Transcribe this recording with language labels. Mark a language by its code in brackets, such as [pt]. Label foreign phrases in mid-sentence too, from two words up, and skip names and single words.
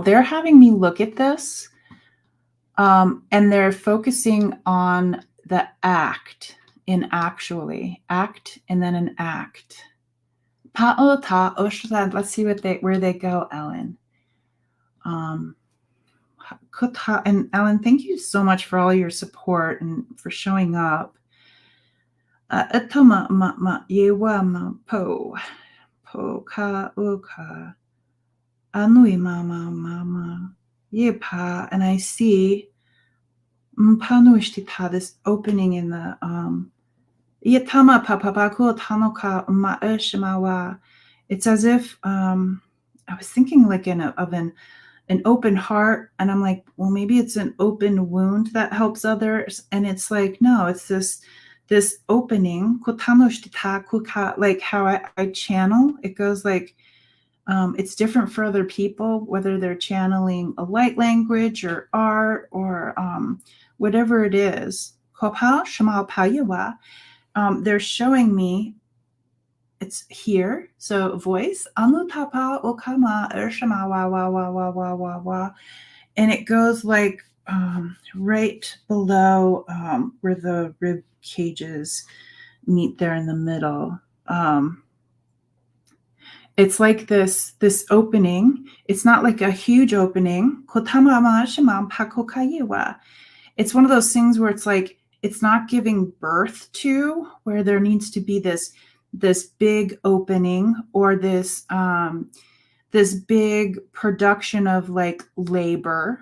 [en] They're having me look at this. And they're focusing on the act in actually. Act and then an act. Let's see where they go, Ellen. And Ellen, thank you so much for all your support and for showing up. Po ka uka anui mama yepa, and I see this opening in the yetama papapaku tanoka maeshmawa. It's as if I was thinking like of an open heart, and I'm like, well, maybe it's an open wound that helps others, and it's like, no, it's this opening, like how I channel. It goes like, it's different for other people, whether they're channeling a light language or art or whatever it is. They're showing me it's here. So voice, anutapa okama ershama wa wa wa wa wa wa wa, and it goes like right below where the rib cages meet there in the middle. It's like this opening. It's not like a huge opening. It's one of those things where it's like it's not giving birth to, where there needs to be this big opening or this big production of like labor.